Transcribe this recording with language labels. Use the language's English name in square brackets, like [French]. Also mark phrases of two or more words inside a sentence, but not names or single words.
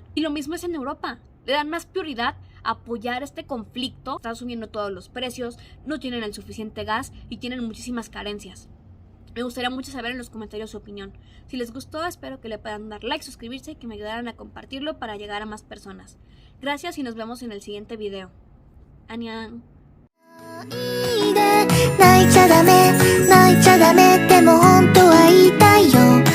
[Spanish] Y lo mismo es en Europa, le dan más prioridad a apoyar este conflicto. Están subiendo todos los precios, no tienen el suficiente gas y tienen muchísimas carencias. Me gustaría mucho saber en los comentarios su opinión. Si les gustó, espero que le puedan dar like, suscribirse y que me ayudaran a compartirlo para llegar a más personas. Gracias y nos vemos en el siguiente video. 안녕. [Japanese] 泣いちゃダメでも本当は言いたいよ